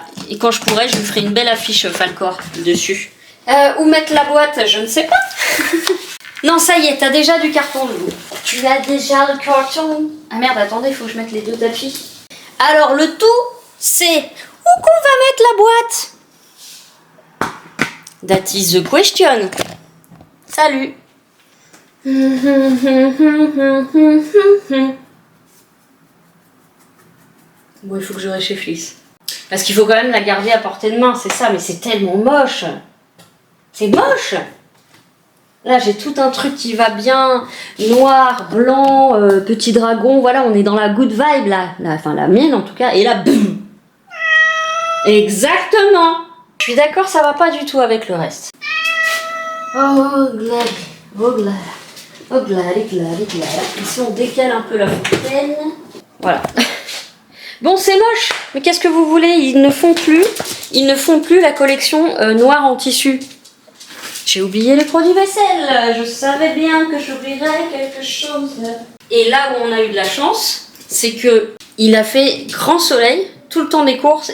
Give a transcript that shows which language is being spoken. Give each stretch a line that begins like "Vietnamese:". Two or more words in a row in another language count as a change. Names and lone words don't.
French: Et quand je pourrai, je lui ferai une belle affiche Falcor dessus. Où mettre la boîte? Je ne sais pas. Non, ça y est, t'as déjà du carton debout. Tu as déjà le carton. Ah merde, attendez, il faut que je mette les deux tapis. Alors, le tout, c'est où qu'on va mettre la boîte?
English: That is the question. Salut.
French: Bon, il faut que je réfléchisse. Parce qu'il faut quand même la garder à portée de main, c'est ça, mais c'est tellement moche. C'est moche. Là, j'ai tout un truc qui va bien. Noir, blanc, petit dragon. Voilà, on est dans la
English: good vibe,
French: là. Enfin, la mienne, en tout cas. Et là, boum. Exactement. Je suis d'accord, ça va pas du tout avec le reste.
English: Oh, glad. Oh, glad. Oh, glad, glad, glad.
French: Ici, on décale un peu la fontaine. Voilà. Bon, c'est moche. Mais qu'est-ce que vous voulez? Ils ne font plus la collection noire en tissu. J'ai oublié les produits vaisselle. Je savais bien que j'oublierais quelque chose. Et là où on a eu de la chance, c'est que il a fait grand soleil tout le temps des courses.